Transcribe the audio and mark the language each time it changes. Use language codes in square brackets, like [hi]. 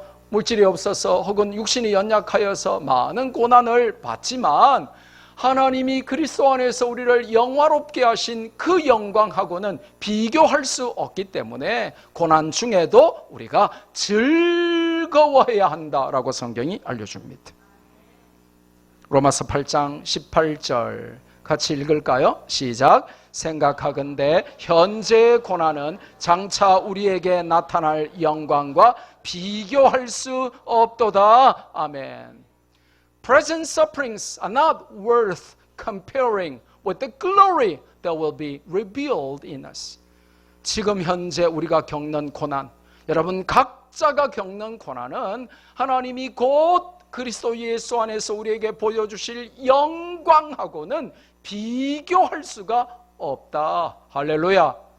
[ko] 물질이 없어서 혹은 육신이 연약하여서 많은 고난을 받지만, 하나님이 그리스도 안에서 우리를 영화롭게 하신 그 영광하고는 비교할 수 없기 때문에 고난 중에도 우리가 즐거워해야 한다라고 성경이 알려줍니다. 로마서 8장 18절 같이 읽을까요? 시작. 생각하건대 현재의 고난은 장차 우리에게 나타날 영광과 비교할 수 없도다. 아멘. [en] Present sufferings are not worth comparing with the glory that will be revealed in us. [ko] 지금 현재 우리가 겪는 고난, 여러분 각자가 겪는 고난은 하나님이 곧 그리스도 예수 안에서 우리에게 보여주실 영광하고는 비교할 수가 없다. 할렐루야.